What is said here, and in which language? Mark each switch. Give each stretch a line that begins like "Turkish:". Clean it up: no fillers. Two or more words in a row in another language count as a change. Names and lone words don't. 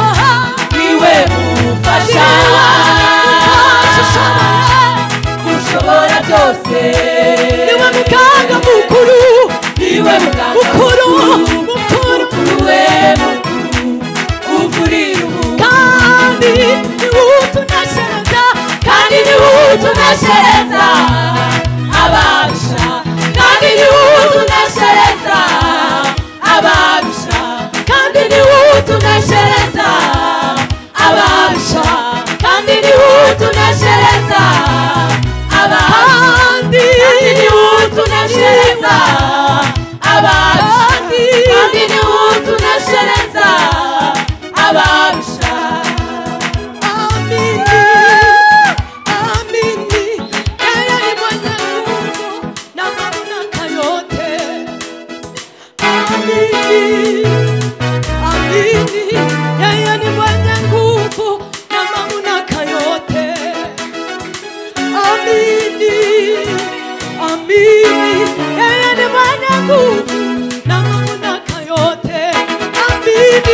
Kinyarwanda: niwe mufasha, ushobora byose. niwe muganga mukuru, niwe muganga mukuru, mukuru, mukuru we mukuru, uvurira umuntu. kandi niwe utuneshereza, kandi niwe utuneshereza ababisha, kandi niwe utuneshereza ababisha, kandi niwe utuneshereza ababisha, kandi niwe utuneshereza ababisha, kandi niwe utuneshereza ababisha, kandi niwe utuneshereza ababisha.
Swahili: amini, amini, yeye ni mwenye nguvu na mamlaka yote, amini, amini, yeye ni mwenye nguvu na mamlaka yote, amini, amini, yeye ni mwenye nguvu na mamlaka yote, amini,